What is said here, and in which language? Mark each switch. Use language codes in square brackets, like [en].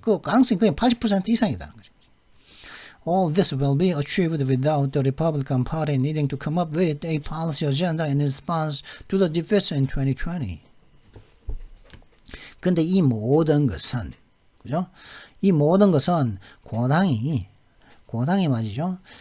[ko] 그 가능성이 거의 80% 이상이다는 거죠. [en] All this will be achieved without the Republican Party needing to come up with a policy agenda in response to the defeat in 2020. [ko] 근데 이 모든 것은, 그죠? 이 모든 것은 공화당이 말이죠.